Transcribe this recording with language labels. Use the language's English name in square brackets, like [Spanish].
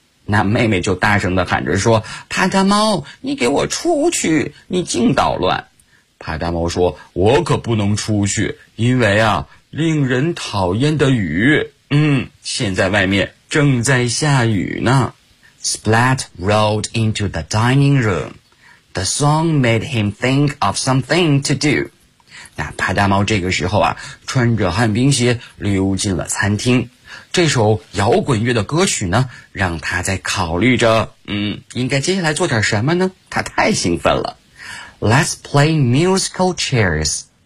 [Chinese] 那妹妹就大声地喊着说，帕大猫，你给我出去，你净捣乱。帕大猫说，我可不能出去，因为啊，令人讨厌的雨，现在外面正在下雨呢。 [English] Splat rolled into the dining room. The song made him think of something to do. [Chinese] 那派大猫这个时候啊，穿着旱冰鞋溜进了餐厅。这首摇滚乐的歌曲呢，让他在考虑着，应该接下来做点什么呢？他太兴奋了。 [English] Let's play musical chairs.